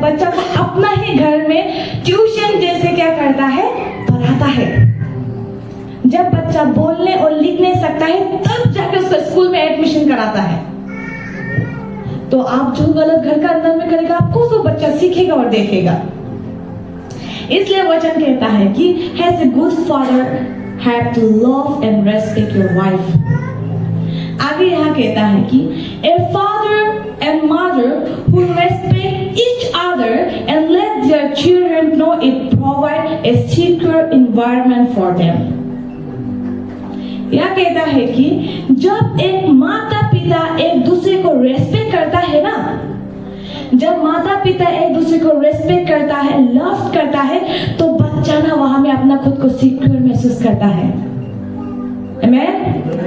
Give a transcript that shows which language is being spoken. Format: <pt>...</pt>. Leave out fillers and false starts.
<hi>बच्चा को अपना ही घर में ट्यूशन जैसे क्या करता है? पढ़ाता है। जब बच्चा बोलने और लिख नहीं सकता है, तब जाकर उसको स्कूल में एडमिशन कराता है। तो आप जो गलत घर का अंदर में करेगा, आपको तो बच्चा सीखेगा और देखेगा। इसलिए वचन कहता है कि</hi> <en>as a good father have to love and respect your wife।</en> <hi>आगे यहाँ कहता है कि</hi> <en>a father and mother who respect each other and let their children know it provide a secure environment for them।</en> <hi>यह कहता है कि जब एक माता पिता एक दूसरे को रेस्पेक्ट करता है ना, जब माता पिता एक दूसरे को रेस्पेक्ट करता है, लव करता है, तो बच्चा ना वहां में अपना खुद को सिक्योर महसूस करता है। आमेन।</hi>